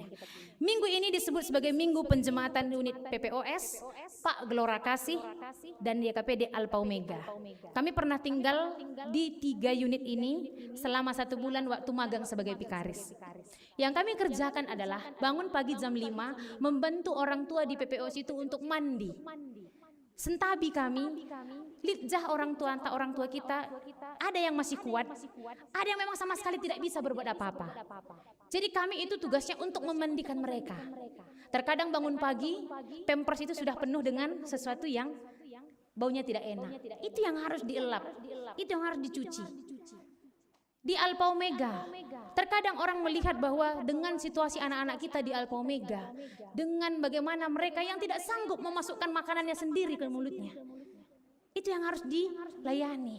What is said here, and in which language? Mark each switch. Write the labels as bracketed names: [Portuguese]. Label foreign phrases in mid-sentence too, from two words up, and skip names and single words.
[Indonesian] Minggu ini disebut sebagai Minggu Penjemaatan Unit PPOS, Pak Gelora Kasih, dan YKPD Alpha Omega. Kami pernah tinggal di 3 unit ini selama 1 bulan waktu magang sebagai pikaris. Yang kami kerjakan adalah bangun pagi jam 5, membantu orang tua di PPOS itu untuk mandi. Sentabi kami, lidjah orang tua kita, ada yang masih kuat, ada yang memang sama sekali tidak bisa berbuat apa-apa. Jadi kami itu tugasnya untuk memandikan mereka. Terkadang bangun pagi, pampers itu sudah penuh dengan sesuatu yang baunya tidak enak. Itu yang harus dielap, itu yang harus dicuci. Di Alpha Omega, terkadang orang melihat bahwa dengan situasi anak-anak kita di Alpha Omega, dengan bagaimana mereka yang tidak sanggup memasukkan makanannya sendiri ke mulutnya, itu yang harus dilayani.